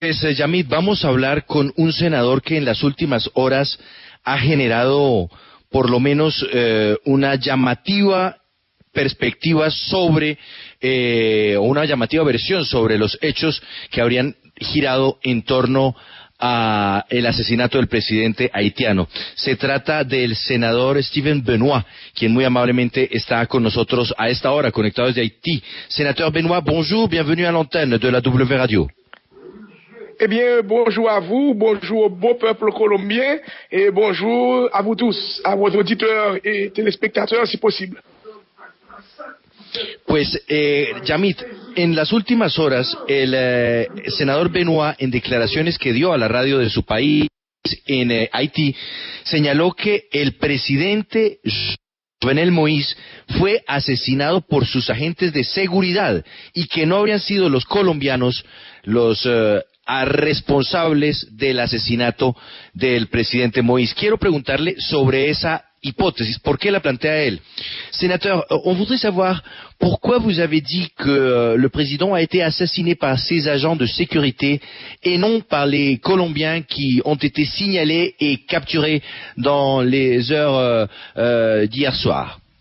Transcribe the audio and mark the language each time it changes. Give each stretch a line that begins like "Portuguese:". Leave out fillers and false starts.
Spanish: Pues, Yamit, vamos a hablar con un senador que en las últimas horas ha generado por lo menos una llamativa perspectiva sobre, o una llamativa versión sobre los hechos que habrían girado en torno a el asesinato del presidente haitiano. Se trata del senador Steven Benoit, quien muy amablemente está con nosotros a esta hora, conectado desde Haití.
French: Sénateur Benoit, bonjour, bienvenue à l'antenne de la W Radio. Eh bien, bonjour à vous, bonjour au beau peuple colombien et bonjour à vous tous, à vos auditeurs et téléspectateurs si possible.
Spanish: Pues, Yamit, en las últimas horas, el senador Benoit, en declaraciones que dio a la radio de su país en Haití, señaló que el presidente Jovenel Moïse fue asesinado por sus agentes de seguridad y que no habrían sido los colombianos los responsables del asesinato del presidente Moïse. Quiero preguntarle sobre esa hipótesis, ¿por qué la plantea él?
French: Sénateur, on voudrait savoir pourquoi vous avez dit que le président a été assassiné par ses agents de sécurité et non par les Colombiens qui ont été signalés et capturés dans les heures d'hier soir.